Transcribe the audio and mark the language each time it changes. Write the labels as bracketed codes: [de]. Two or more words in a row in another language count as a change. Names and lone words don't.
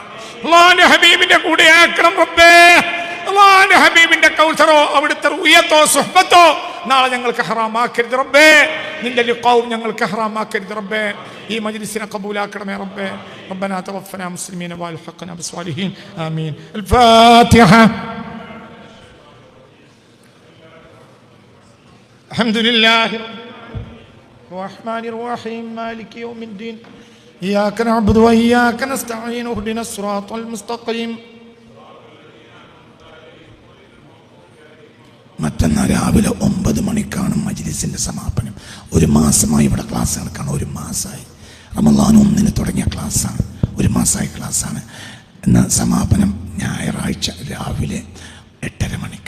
[ml] അല്ലാഹുവിന്റെ ഹബീബിന്റെ കൂടെ ആക്കണം റബ്ബേ. അല്ലാഹുവിന്റെ ഹബീബിന്റെ കൗസറോ അവിടുത്തെ ഉയത്തോ സുഹ്ബത്തോ നാളെ ഞങ്ങൾക്ക് ഹറാമാക്കരുത് റബ്ബേ. നിന്റെ ലിഖാവും ഞങ്ങൾക്ക് ഹറാമാക്കരുത് റബ്ബേ. ഈ മജ്ലിസിനെ ഖബൂലാക്കണമേ റബ്ബേ. [ar] ربنا توفنا مسلمين وألحقنا بالصالحين. ആമീൻ. الفاتحة. الحمد لله الرحمن الرحيم مالك يوم الدين إياك نعبد وإياك نستعين اهدنا الصراط المستقيم. [ml] മറ്റന്നാൾ രാവിലെ 9 മണിക്കാണ് മജ്ലിസിൻ്റെ സമാപനം. ഒരു മാസമായി ഇവിടെ ക്ലാസ് നടക്കുകയാണ്. ഒരു മാസമായി. റമളാൻ 1 തുടങ്ങിയ ക്ലാസ്സാണ്. ഒരു മാസമായി ക്ലാസ്സാണ്. എന്നാൽ സമാപനം ഞായറാഴ്ച രാവിലെ 8:30 മണിക്ക്.